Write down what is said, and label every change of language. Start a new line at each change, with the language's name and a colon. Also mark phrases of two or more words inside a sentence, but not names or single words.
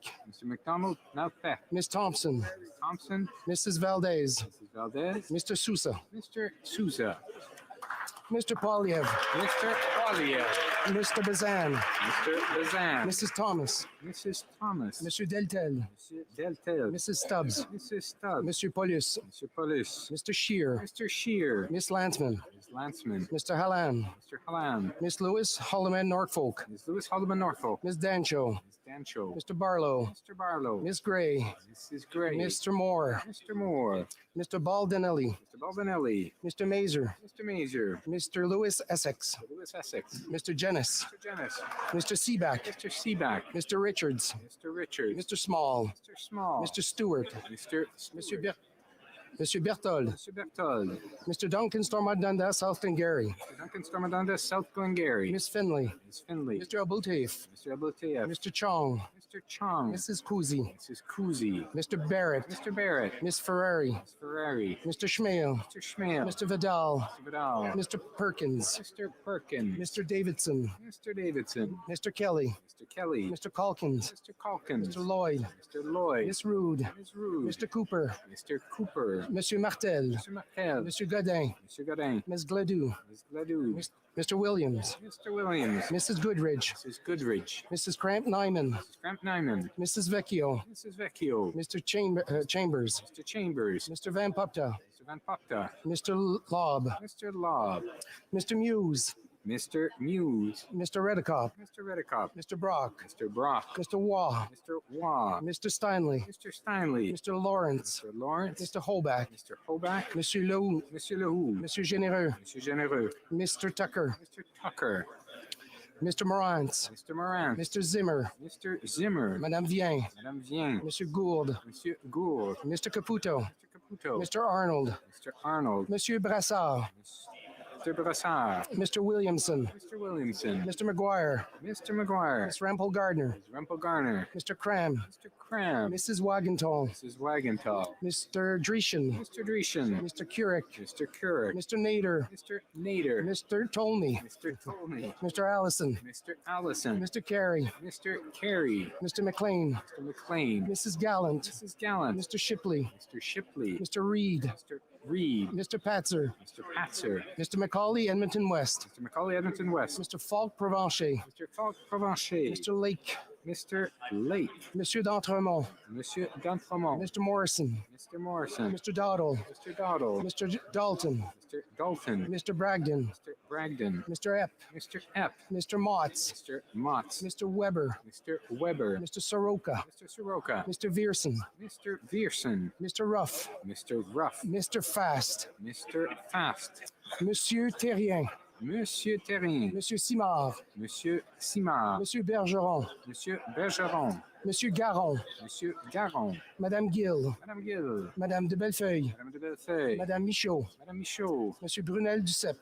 English: Mr. McDonald Malpec. Miss Thompson. Thompson. Mrs. Valdez. Mrs. Valdez. Mr. Sousa. Mr. Sousa. Mr. Polyev, Mr. Polyev, Mr. Bazan, Mr. Bazan, Mrs. Thomas, Mrs. Thomas, Monsieur Deltel, Monsieur Deltel, Mrs. Stubbs, Mrs. Stubbs, Monsieur Paulus, Mr. Paulus, Mr. Shear, Mr. Shear, Miss Landsman, Ms. Landsman, Mr. Hallam, Mr. Hallam, Miss Lewis, Holloman, Norfolk, Ms. Lewis Haldeman Norfolk, Miss Dancho, Ms. Dancho, Mr. Barlow, Mr. Barlow, Miss Gray, Mrs. Gray, Mr. Moore, Mr. Moore, Mr. Baldinelli, Mr. Baldinelli, Mr. Mazer, Mr. Mazer, Mr. Lewis Essex, Lewis Essex, Mr. Jennis, Mr. Jennis, Mr. Seaback, Mr. Seaback, Mr. Richards, Mr. Richards, Mr. Small, Mr. Small, Mr. Stewart, Mr. Monsieur Monsieur Berthold, Mr. Berthold, Mr. Duncan Stormont Dundas, South Glengarry, Mr. Duncan Stormadonda, South Glengarry, Miss Finley, Ms. Finley, Mr. Abultaif, Mr. Abultayev, Mr. Chong, Mr. Chong, Mrs. Kuzi, Mrs. Kuzi, Mr. Barrett, Mr. Barrett, Miss Ferrari, Ms. Ferrari, Mr. Schmale, Mr. Schmale, Mr. Vidal, Mr. Vidal, Mr. Perkins, Mr. Perkins, Mr. Davidson, Mr. Davidson, Mr. Kelly, Mr. Kelly, Mr. Calkins, Mr. Calkins, Mr. Lloyd, Mr. Lloyd, Miss Rude, Ms. Rude, Mr. Cooper, Mr. Cooper, Monsieur Martel, Mr. Martel, Monsieur Godin, Mr. Godin, Miss Gladue, Ms. Gladue, Mr. Williams, Mr. Williams, Mrs. Goodridge, Mrs. Goodrich, Mrs. Cramp Nyman, Mrs. Cramp Nyman, Mrs. Vecchio, Mrs. Vecchio, Mr. Chambers, Mr. Chambers, Mr. Van Popta, Mr. Van Popta, Mr. Lobb, Mr. Lobb, Mr. Muse, Mr. Muse, Mr. Redicop, Mr. Redicop, Mr. Brock, Mr. Brock, Mr. Waugh, Mr. Waugh, Mr. Steinley, Mr. Steinley, Mr. Lawrence, Mr. Lawrence, Mr. Holback, Mr. Hoback, Monsieur Lehoux, Monsieur Lehoux, Monsieur Généreux, Monsieur Généreux, Mr. Tucker, Mr. Tucker, Mr. Morantz, Mr. Moran, Mr. Zimmer, Mr. Zimmer, Madame Vien, Madame Vien, Monsieur Gould, Monsieur Gould, Mr. Caputo, Mr. Caputo, Mr. Arnold, Mr. Arnold, Monsieur Brassard, Mr. Brassard, Mr. Williamson, Mr. Williamson, Mr. McGuire, Mr. McGuire, Miss Rampel Gardner, Ms. Rempel Garner, Mr. Cram, Mr. Cram, Mrs. Wagenthal, Mrs. Wagenthal, Mr. Dreschen, Mr. Dreschen, Mr. Keurig, Mr. Keurig, Mr. Nader, Mr. Nader, Mr. Tolney, Mr. Tolney, Mr. Allison, Mr. Allison, Mr. Carey, Mr. Carey, Mr. McLean, Mr. McLean, Mrs. Gallant, Mrs. Gallant, Mr. Shipley, Mr. Shipley, Mr. Reed, Mr. Reed, Mr. Patzer, Mr. Patzer, Mr. Macaulay, Edmonton West, Mr. Macaulay Edmonton West, Mr. Falk Provencher, Mr. Falk Provencher, Mr. Lake, Mr. Lake, Monsieur d'Entremont, Monsieur D'Entremont, Mr. Morrison, Mr. Morrison, Mr. Dowdle, Mr. Dowdle, Mr. Dalton, Mr. Dalton, Mr. Bragdon, Mr. Bragdon, Mr. Epp, Mr. Epp, Mr. Motts, Mr. Motts, Mr. Weber, Mr. Weber, Mr. Soroka, Mr. Soroka, Mr. Vierson, Mr. Vierson, Mr. Ruff, Mr. Ruff, Mr. Fast, Mr. Fast, Monsieur Terrien, Monsieur Terrien, Monsieur Simard, Monsieur Simard, Monsieur Bergeron, Monsieur Bergeron, Monsieur Garon, Monsieur Garon, Madame Gill, Madame Gill, Madame de Bellefeuille, Madame de Bellefeuille, Madame Michaud, Madame Michaud, Monsieur Brunel Duceppe,